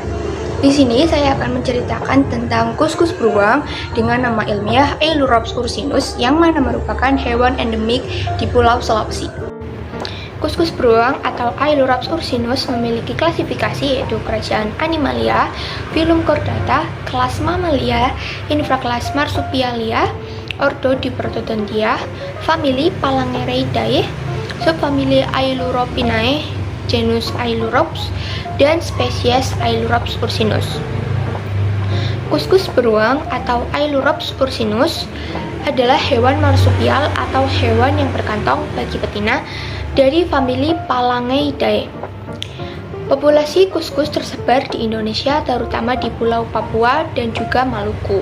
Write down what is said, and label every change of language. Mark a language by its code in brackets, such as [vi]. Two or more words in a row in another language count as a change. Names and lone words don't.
[id] Di sini saya akan menceritakan tentang kuskus beruang dengan nama ilmiah Ailurops ursinus yang mana merupakan hewan endemik di Pulau Sulawesi. Kuskus beruang atau Ailurops ursinus memiliki klasifikasi yaitu kerajaan Animalia, filum Chordata, kelas Mammalia, infrakelas Marsupialia, ordo Diprotodontia, famili Phalangereidae, subfamili Ailuropinae, genus Ailurops, dan spesies Ailurops ursinus. Kuskus beruang atau Ailurops ursinus adalah hewan marsupial atau hewan yang berkantong bagi betina dari famili Phalangereidae. Populasi kuskus tersebar di Indonesia terutama di Pulau Papua dan juga Maluku.